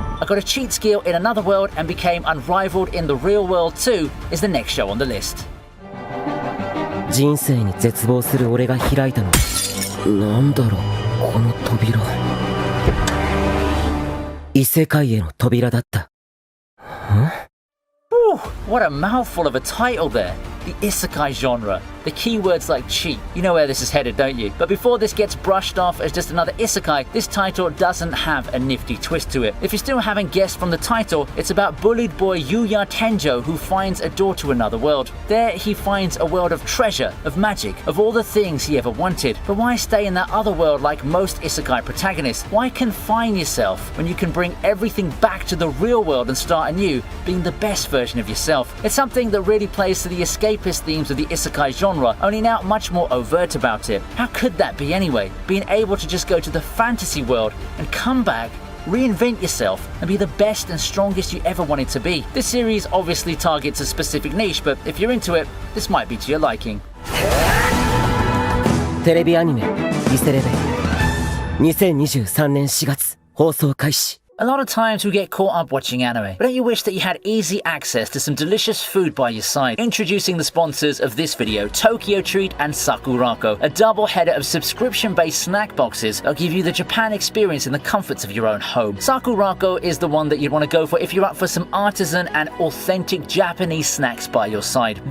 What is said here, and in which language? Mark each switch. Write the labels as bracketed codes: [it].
[en] Got a cheat skill in another world and became unrivaled in the real world too is the next show on the list. [ja] 人生に絶望する俺が開いたのなんだろうこの扉異世界への扉だった [en] What a mouthful of a title there. The isekai genre. The keywords like cheat. You know where this is headed, don't you? But before this gets brushed off as just another isekai, this title doesn't have a nifty twist to it. If you still haven't guessed from the title, it's about bullied boy Yuya Tenjo who finds a door to another world. There he finds a world of treasure, of magic, of all the things he ever wanted. But why stay in that other world like most isekai protagonists? Why confine yourself when you can bring everything back to the real world and start anew, being the best version of yourself? It's something that really plays to the escapist themes of the isekai genre, only now much more overt about it. How could that be anyway? Being able to just go to the fantasy world and come back reinvent yourself, and be the best and strongest you ever wanted to be. This series obviously targets a specific niche, but if you're into it, this might be to your liking. [ja] テレビアニメリセレベ2023年4月放送開始 [en] A lot of times we get caught up watching anime, but don't you wish that you had easy access to some delicious food by your side? Introducing the sponsors of this video, Tokyo Treat and Sakurako, a double header of subscription-based snack boxes that'll give you the Japan experience in the comforts of your own home. Sakurako is the one that you'd want to go for if you're up for some artisan and authentic Japanese snacks by your side.